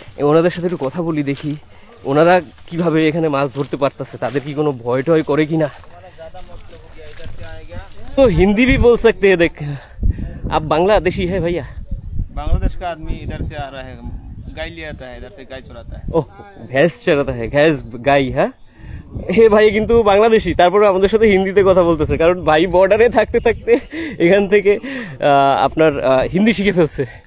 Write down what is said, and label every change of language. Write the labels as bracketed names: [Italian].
[Bangla] ওনাদের সাথে একটু কথা বলি দেখি ওনারা কিভাবে এখানে মাছ ধরতে পারতেছে, তাদের কি কোনো ভয় টয় করে কিনা। [Hindi] तो हिंदी भी बोल सकते हैं देख आप बांग्लादेशी है भैया? बांग्लादेश का आदमी इधर से आ रहा है, गाय ले आता है, इधर से गाय चुराता है। ओह भैंस चराता है, भैंस गाय [Bangla] হ্যাঁ হে ভাই কিন্তু বাংলাদেশি তারপরে আমাদের সাথে হিন্দিতে কথা বলতেছে কারণ ভাই বর্ডারে থাকতে থাকতে এখান থেকে আপনার হিন্দি শিখে ফেলছে।